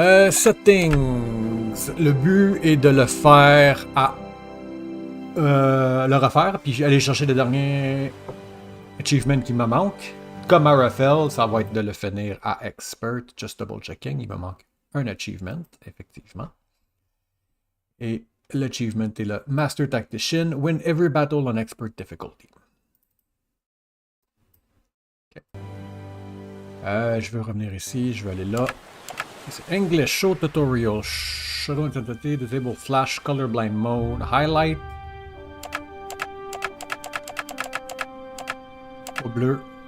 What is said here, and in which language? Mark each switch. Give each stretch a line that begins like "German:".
French: Settings. Le but est de le faire à le refaire, puis aller chercher le dernier achievement qui me manque. Comme à Raphael, ça va être de le finir à Expert,
English: just double checking.
French: Il me manque un achievement, effectivement. Et l'achievement est le Master Tactician,
English: win every battle on Expert difficulty. Okay.
French: Je vais revenir ici, je vais aller là.
English: C'est English Show Tutorial. Shadow Intensity, Disable Flash, Colorblind Mode, Highlight.
French: Au bleu.